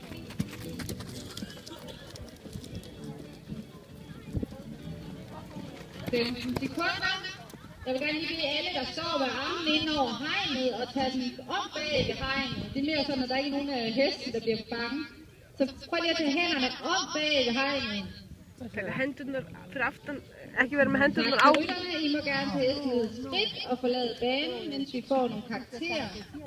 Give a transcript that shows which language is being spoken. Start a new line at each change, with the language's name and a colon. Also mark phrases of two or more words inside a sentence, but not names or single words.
Danish: 15 sekunder. Jeg vil gerne lige bede alle, der står ved armen ind over hegnet, og tage den op bag ved hegnet. Det er mere sådan, at der ikke er nogen heste, der bliver bange. Så prøv lige at tage hænderne op bag ved hegnet.
Icelandic: Hendurnar fyrir aftan, ekki vera með hendurnar á.
Danish: Tak til rytterne. I må gerne tage skridt og forlade banen, mens vi får nogle karakterer.